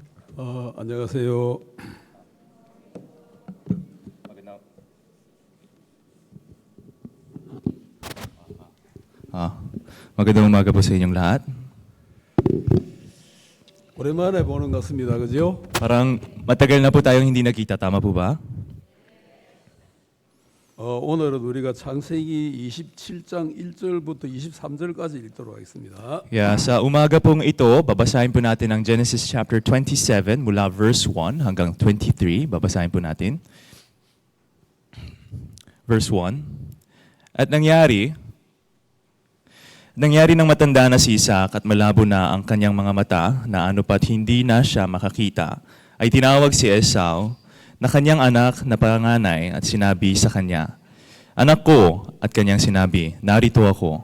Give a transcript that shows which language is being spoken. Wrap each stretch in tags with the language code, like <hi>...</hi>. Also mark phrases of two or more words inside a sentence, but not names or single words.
<ko>안녕하세요.</ko> <tl>Magandang umaga po sa inyong lahat.</tl> <ko>오랜만에 보는 것 같습니다. 그죠?</ko> <tl>Parang matagal na po tayong hindi nagkita, tama po ba?</tl> <ko>오늘은 우리가 창세기 27장 1절부터 23절까지 읽도록 하겠습니다.</ko> <tl>Sa umaga pong ito, babasahin po natin ang Genesis chapter 27 mula verse 1 hanggang 23. Babasahin po natin. Verse 1. At nangyari nang matanda na si Isaac at malabo na ang kanyang mga mata na ano pat hindi na siya makakita, ay tinawag si Esau na kanyang anak na panganay at sinabi sa kanya, "Anak ko," at kanyang sinabi, "Narito ako."</tl>